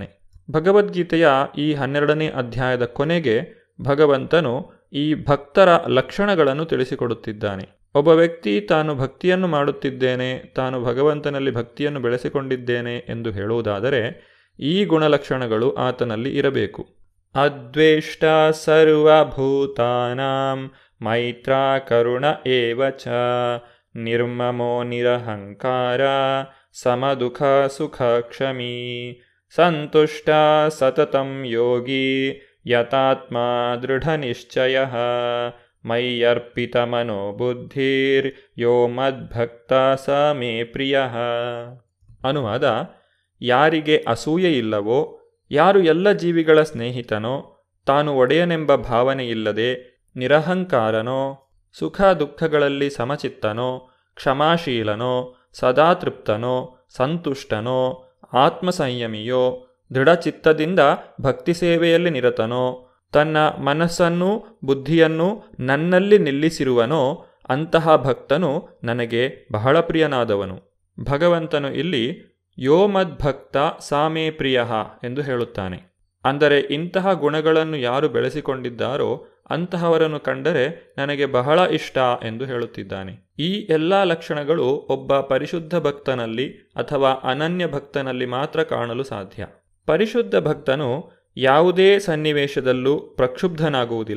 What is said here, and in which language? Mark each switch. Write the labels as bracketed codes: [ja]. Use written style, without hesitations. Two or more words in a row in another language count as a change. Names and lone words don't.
[kn] ಭಗವದ್ಗೀತೆಯ ಈ 12ನೇ ಅಧ್ಯಾಯದ ಕೊನೆಗೆ ಭಗವಂತನು ಈ ಭಕ್ತರ ಲಕ್ಷಣಗಳನ್ನು ತಿಳಿಸಿಕೊಡುತ್ತಿದ್ದಾನೆ. ಒಬ್ಬ ವ್ಯಕ್ತಿ ತಾನು ಭಕ್ತಿಯನ್ನು ಮಾಡುತ್ತಿದ್ದೇನೆ, ತಾನು ಭಗವಂತನಲ್ಲಿ ಭಕ್ತಿಯನ್ನು ಬೆಳೆಸಿಕೊಂಡಿದ್ದೇನೆ ಎಂದು ಹೇಳುವುದಾದರೆ ಈ ಗುಣಲಕ್ಷಣಗಳು ಆತನಲ್ಲಿ ಇರಬೇಕು. [sa] अद्वेष्ट सर्वभूतानां मैत्रा करुण एव च निर्ममो निरहंकार समदुःख सुख क्षमी संतुष्ट सततं योगि यतात्म दृढनिश्चयः मय्यर्पित मनोबुद्धिर् यो मद्भक्त स मे प्रियः. [kn] ಅನುವಾದ: ಯಾರಿಗೆ ಅಸೂಯೆ ಇಲ್ಲವೋ, ಯಾರು ಎಲ್ಲ ಜೀವಿಗಳ ಸ್ನೇಹಿತನೋ, ತಾನು ಒಡೆಯನೆಂಬ ಭಾವನೆಯಿಲ್ಲದೆ ನಿರಹಂಕಾರನೋ, ಸುಖ ದುಃಖಗಳಲ್ಲಿ ಸಮಚಿತ್ತನೋ, ಕ್ಷಮಾಶೀಲನೋ, ಸದಾ ತೃಪ್ತನೋ, ಸಂತುಷ್ಟನೋ, ಆತ್ಮಸಂಯಮಿಯೋ, ದೃಢಚಿತ್ತದಿಂದ ಭಕ್ತಿ ಸೇವೆಯಲ್ಲಿ ನಿರತನೋ, ತನ್ನ ಮನಸ್ಸನ್ನು ಬುದ್ಧಿಯನ್ನು ನನ್ನಲ್ಲಿ ನಿಲ್ಲಿಸಿರುವನೋ ಅಂತಹ ಭಕ್ತನು ನನಗೆ ಬಹಳ ಪ್ರಿಯನಾದವನು. ಭಗವಂತನು ಇಲ್ಲಿ [sa] यो मद्भक्त सा मे प्रियः [kn] ಎಂದು ಹೇಳುತ್ತಾನೆ. ಅಂದರೆ ಇಂತಹ ಗುಣಗಳನ್ನು ಯಾರು ಬೆಳೆಸಿಕೊಂಡಿದ್ದಾರೋ ಅಂತಹವರನ್ನು ಕಂಡರೆ ನನಗೆ ಬಹಳ ಇಷ್ಟ ಎಂದು ಹೇಳುತ್ತಿದ್ದಾನೆ. ಈ ಎಲ್ಲ ಲಕ್ಷಣಗಳು ಒಬ್ಬ ಪರಿಶುದ್ಧ ಭಕ್ತನಲ್ಲಿ ಅಥವಾ ಅನನ್ಯ ಭಕ್ತನಲ್ಲಿ ಮಾತ್ರ ಕಾಣಲು ಸಾಧ್ಯ. ಪರಿಶುದ್ಧ ಭಕ್ತನು ಯಾವುದೇ ಸನ್ನಿವೇಶದಲ್ಲೂ ಪ್ರಕ್ಷುಬ್ಧನಾಗುವುದಿಲ್ಲ.